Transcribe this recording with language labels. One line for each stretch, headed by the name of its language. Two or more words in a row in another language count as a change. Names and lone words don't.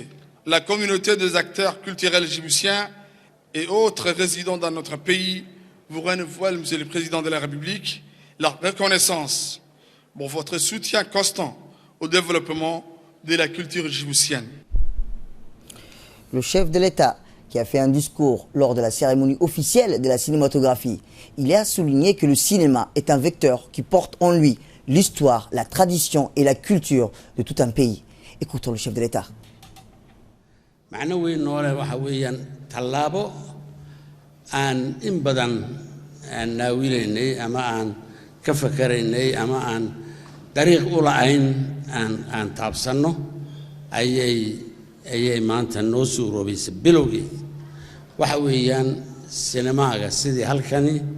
French: La communauté des acteurs culturels djiboutiens et autres résidents dans notre pays vous renouvelle, Monsieur le Président de la République, la reconnaissance pour votre soutien constant au développement de la culture djiboutienne. Le chef de l'État, qui a fait un discours lors de la cérémonie officielle de la cinématographie, il a souligné que le cinéma est un vecteur qui porte en lui l'histoire, la tradition et la culture de tout un pays. Écoutons le chef de l'État.
Somali: aan in badan aan naawilaynay ama aan ka fakaraynay ama aan dariiq u la'ayn aan taabsanno ayay maanta noo suuroobaysay bilowgii waxa weeyaan sinemaaga sidii halkani